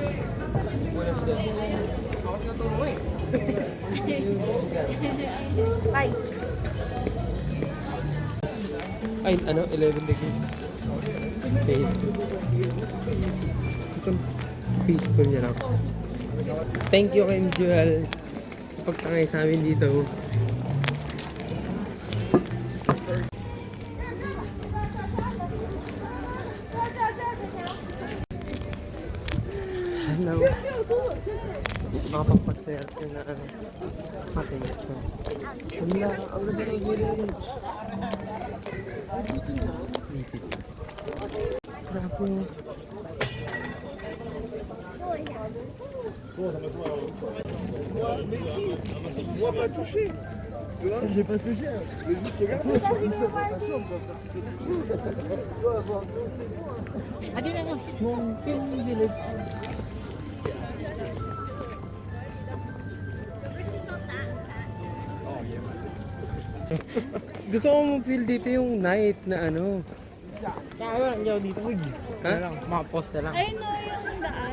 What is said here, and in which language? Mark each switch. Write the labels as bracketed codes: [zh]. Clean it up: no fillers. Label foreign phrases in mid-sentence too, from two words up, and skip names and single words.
[tl] Bye. Ay, ano? 11 degrees. Peaceful. Gusto peaceful niya lang. [en] Thank you [tl] kay Joel sa pagtangay sa amin dito. Hello. Makapagpaswerte na ating so. Wala, ang ganda ng village. Grabe. [fr] Moi pas touché. Tu vois, j'ai pas touché. Mais juste regarde. [tl] Mongping Village. Gusto ko mo-feel dito yung night na ano. Kaya lang dito. Ha? Mga post na lang. Ay no, yung daan.